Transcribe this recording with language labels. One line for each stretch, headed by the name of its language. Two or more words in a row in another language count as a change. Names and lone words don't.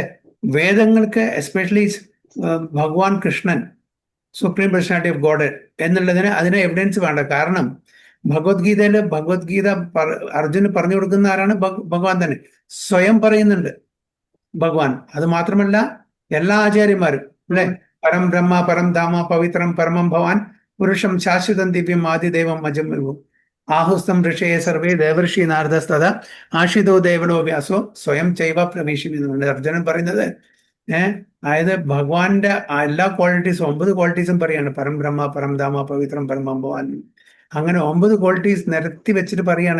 Malayalam: വേദങ്ങൾക്ക് എസ്പെഷ്യലി ഭഗവാൻ കൃഷ്ണൻ
English: supreme personality of god
Malayalam: എന്നുള്ളതിന് അതിന് എവിഡൻസ് വേണ്ട. കാരണം ഭഗവത്ഗീത അർജുന് പറഞ്ഞു കൊടുക്കുന്ന ആരാണ്? ഭഗവാൻ തന്നെ സ്വയം പറയുന്നുണ്ട് ഭഗവാൻ. അത് മാത്രമല്ല എല്ലാ ആചാര്യന്മാരും, അല്ലെ,
Sanskrit: പരം ബ്രഹ്മ പരം ധാമ പവിത്രം പരമം ഭവാൻ പുരുഷം ശാശ്വതം ദിവ്യം ആദിദേവം അജം ആഹുസ്തം ഋഷയെ സർവേ ദേവർഷി നാരദസ്തത ആഷിതോ ദേവനോ വ്യാസോ സ്വയം ചൈവ
Malayalam: പ്രവേശിക്കും എന്നുണ്ട് അർജുനൻ പറയുന്നത്. അതായത് ഭഗവാന്റെ എല്ലാ ക്വാളിറ്റീസും 9 ക്വാളിറ്റീസും പറയാണ്.
Sanskrit: പരം ബ്രഹ്മ പരം ധാമ പവിത്രം പരമം ഭവാൻ.
Malayalam: അങ്ങനെ 9 ക്വാളിറ്റീസ് നിരത്തി വെച്ചിട്ട് പറയാണ്.